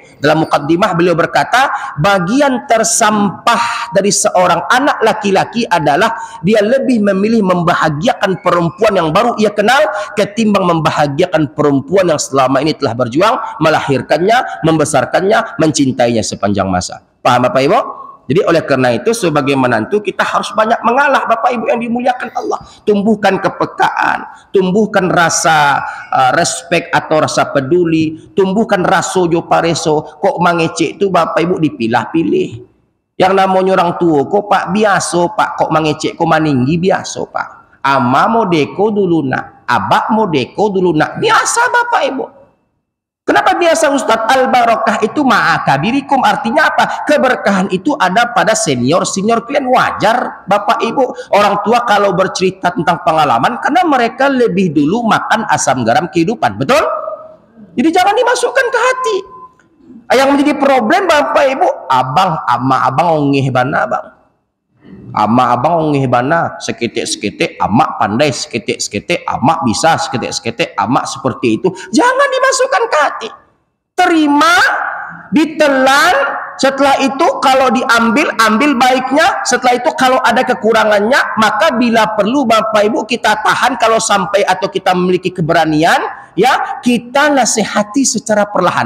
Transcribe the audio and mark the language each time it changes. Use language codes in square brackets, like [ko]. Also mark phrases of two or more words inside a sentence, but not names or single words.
[id] Dalam mukaddimah beliau berkata, bagian tersampah dari seorang anak laki-laki adalah dia lebih memilih membahagiakan perempuan yang baru ia kenal ketimbang membahagiakan perempuan yang selama ini telah berjuang melahirkannya, membesarkannya, mencintainya sepanjang masa. Paham Bapak Ibu? Jadi oleh karena itu sebagai menantu kita harus banyak mengalah Bapak Ibu yang dimuliakan Allah. Tumbuhkan kepekaan, tumbuhkan rasa respect atau rasa peduli, tumbuhkan [min] rasojo pareso. Kok mangecek itu Bapak Ibu dipilah-pilih. Yang namanya orang tua kok Pak biasa Pak, kok mangecek kok maninggi biasa Pak. Ama modeko dulu nak, abak modeko dulu nak, [id] biasa Bapak Ibu. Kenapa biasa Ustadz? Al-barakah itu ma'akabirikum, artinya apa? Keberkahan itu ada pada senior-senior kalian. Wajar Bapak Ibu, orang tua kalau bercerita tentang pengalaman, karena mereka lebih dulu makan asam garam kehidupan, betul? Jadi jangan dimasukkan ke hati. Yang menjadi problem Bapak Ibu, [min] abang ongeh bana bang. Abang ongeh bana, seketik-seketik, amak pandai seketik-seketik, amak bisa seketik-seketik, amak seperti itu. [id] Jangan dimasukkan ke hati. Terima, ditelan, setelah itu kalau diambil, ambil baiknya, setelah itu kalau ada kekurangannya, maka bila perlu Bapak Ibu kita tahan, kalau sampai atau kita memiliki keberanian, ya kita nasihati secara perlahan.